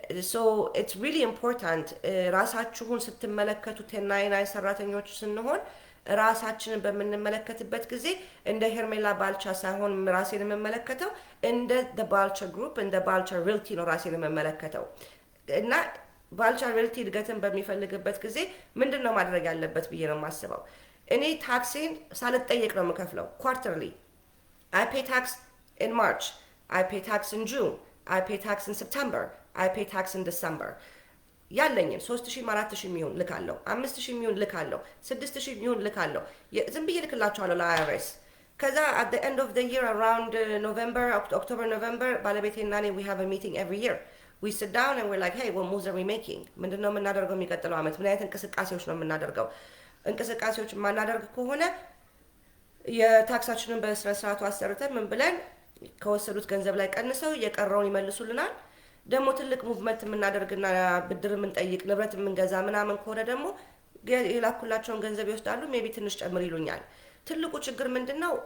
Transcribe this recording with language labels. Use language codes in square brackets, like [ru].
[en] so it's really important [am] ራሳችሁን ስትመለከቱ 1099 ሰራተኞች ስንሆን ራሳችንን በምንመለከትበት ጊዜ እንደ ሄርሜላ ባልቻ ሳይሆን ራሴን የምመለከተው እንደ the ባልቻ ግሩፕ እንደ ባልቻ ሪልቲ ነው ራሴን የምመለከተው። እና ባልቻ ሪልቲ እድገትን በሚፈልግበት ጊዜ ምንድን ነው ማድረግ ያለበት ብዬ ነው የማስበው። እኔ ታክሴን ሳልጠየቅ ነው የምከፍለው። ኳርተርሊ [en] I pay tax in March, I pay tax in June, I pay tax in September, I pay tax in December. [am] ያለኝን 3,000 4,000 የሚሆን ልካለሁ፣ 5,000 የሚሆን ልካለሁ፣ 6,000 የሚሆን ልካለሁ። ዝም ብዬ ልክላቸዋለሁ ለአይአርኤስ። ከዛ [en] at the end of the year around November, October, November [am] ባለቤቴና እኔ [en] we have a meeting every year. We sit down and we're like, hey, what moves are we making? [am] ምንድነው የምናደርገው የሚቀጥለው ዓመት? ምን አይነት እንቅስቃሴዎች ነው የምናደርገው? እንቅስቃሴዎች የማናደርግ ከሆነ የታክሳችንን በስነ ስርዓቱ አሰርተን ምን ብለን ከወሰዱት ገንዘብ ላይ ቀንሰው የቀረውን ይመልሱልናል። ደግሞ ትልቅ ሙቭመንት የምናደርግና ብድር የምንጠይቅ ንብረት የምንገዛ ምናምን ከሆነ ደግሞ የላኩላቸውን ገንዘብ ይወስዳሉ። ሜቢ ትንሽ ጨምር ይሉኛል። ትልቁ ችግር ምንድነው?